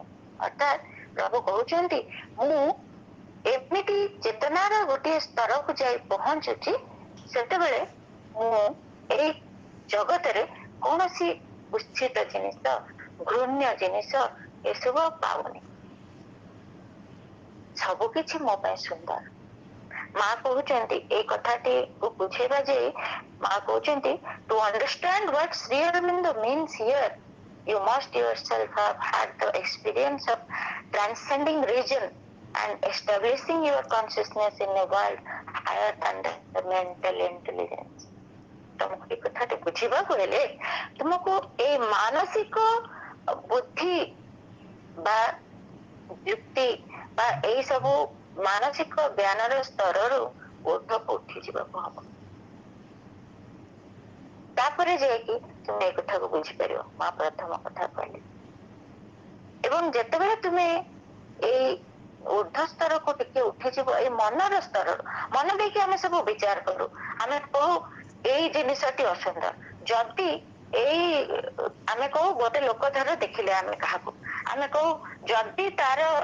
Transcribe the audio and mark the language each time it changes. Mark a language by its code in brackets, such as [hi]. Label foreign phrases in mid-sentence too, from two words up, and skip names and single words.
[or] ଅର୍ଥାତ୍ ପ୍ରଭୁ କହୁଛନ୍ତି ମୁଁ ଏମିତି ଚେତନାର ଗୋଟିଏ ସ୍ତରକୁ ଯାଇ ପହଞ୍ଚୁଛି, ସେତେବେଳେ ମୁଁ ଏଇ ଜଗତରେ କୌଣସି କୁଶ୍ଚିତ ଜିନିଷ, ଘୃଣ୍ୟ ଜିନିଷ ଏସବୁ ପାଉନି। ସବୁ କିଛି ମୋ ପାଇଁ ସୁନ୍ଦର। ମା କହୁଛନ୍ତି ଏଇ କଥାଟି ବୁଝେଇବା ଯେ ମା କହୁଛନ୍ତି [en] to understand what Sri Aurobindo means here, you must yourself have had the experience of transcending region and establishing your consciousness in a world higher than the mental intelligence. [or] ତୁମକୁ ଏ କଥାଟି ବୁଝିବାକୁ ହେଲେ ତୁମକୁ ଏ ମାନସିକ ବୁଦ୍ଧି ବା ଯୁକ୍ତି ବା ଏଇ ସବୁ ମାନସିକ ଜ୍ଞାନର ସ୍ତରରୁ ଊର୍ଧ୍ୱକୁ ଉଠି ଯିବାକୁ ହବ। ତାପରେ ଯାଇକି ତୁମେ ଏ କଥାକୁ ବୁଝିପାରିବ। ମା ପ୍ରଥମ କଥା କହିଲେ ଏବଂ ଯେତେବେଳେ ତୁମେ ଏଇ ऊर्ध्व ସ୍ତରକୁ ଟିକେ ଉଠିଯିବ ଏଇ ମନର ସ୍ତରରୁ ମନ ଦେଇକି ଆମେ ସବୁ ବିଚାର କରୁ ଆମେ କହୁ ଏଇ ଜିନିଷଟି ଅସୁନ୍ଦର ଯଦି ଏଇ ଆମେ କହୁ ଗୋଟେ ଲୋକ ଧର ଦେଖିଲେ ଆମେ କାହାକୁ ଆମେ କହୁ ଯଦି ତାର